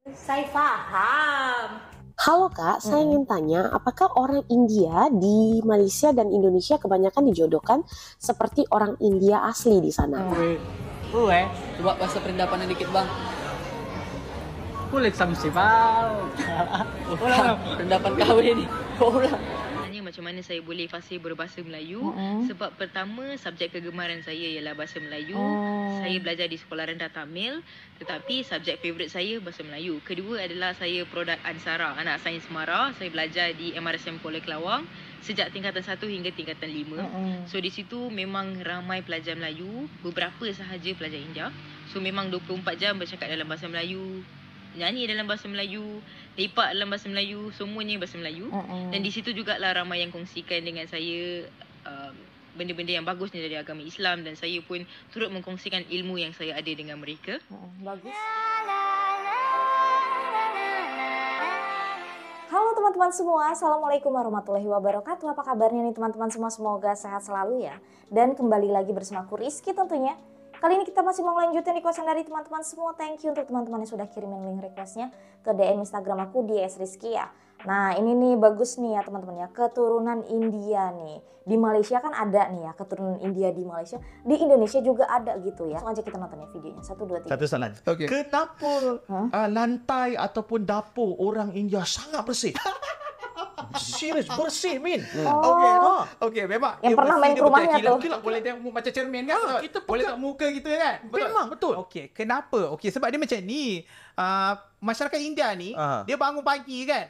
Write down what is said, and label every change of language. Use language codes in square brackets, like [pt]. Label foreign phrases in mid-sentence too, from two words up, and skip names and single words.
[id] Saya paham. Halo Kak, saya ingin tanya, apakah orang India di Malaysia dan Indonesia kebanyakan dijodohkan seperti orang India asli di sana? Coba bahasa perindapannya dikit bang. Kulit samsibal. [ms] Perindapan kahwin ni. Ulang. Macam mana saya boleh fasih berbahasa Melayu sebab pertama subjek kegemaran saya ialah bahasa Melayu. Saya belajar di sekolah rendah Tamil tetapi subjek favourite saya bahasa Melayu. Kedua adalah saya produk Ansara, anak sains Mara. Saya belajar di MRSM Kuala Kelawang sejak tingkatan 1 hingga tingkatan 5. So di situ memang ramai pelajar Melayu, beberapa sahaja pelajar India. So memang 24 jam bercakap dalam bahasa Melayu, nyanyi dalam bahasa Melayu, lepak dalam bahasa Melayu, semuanya bahasa Melayu. Dan di situ jugalah ramai yang kongsikan dengan saya benda-benda yang bagusnya dari agama Islam dan saya pun turut mengkongsikan ilmu yang saya ada dengan mereka. Bagus. [id] Halo teman-teman semua, [ar] السلام عليكم ورحمة الله وبركاته. [id] Apa kabarnya nih teman-teman semua? Semoga sehat selalu ya. Dan kembali lagi bersama aku Rizky tentunya. Kali ini kita masih mau lanjutin requestan dari teman-teman semua. [en] Thank you [id] untuk teman-teman yang sudah kirimin link requestnya ke DM Instagram aku di @rizky ya. Nah ini nih bagus nih ya teman-teman ya, keturunan India nih. Di Malaysia kan ada nih ya keturunan India di Malaysia. Di Indonesia juga ada gitu ya. Langsung aja kita nonton ya videonya. 1, 2, 3. [ms] Satu soalan. Okay. Kenapa lantai ataupun dapur orang India sangat bersih? Serius bersih Min. Okey, memang [id] Yang pernah main ke rumahnya tuh. [ms] Kita boleh tengok macam cermin kan? Kita boleh tengok muka kita kan? Memang betul. Okey, kenapa? Okey, sebab dia macam ni. Masyarakat India ni, dia bangun pagi kan?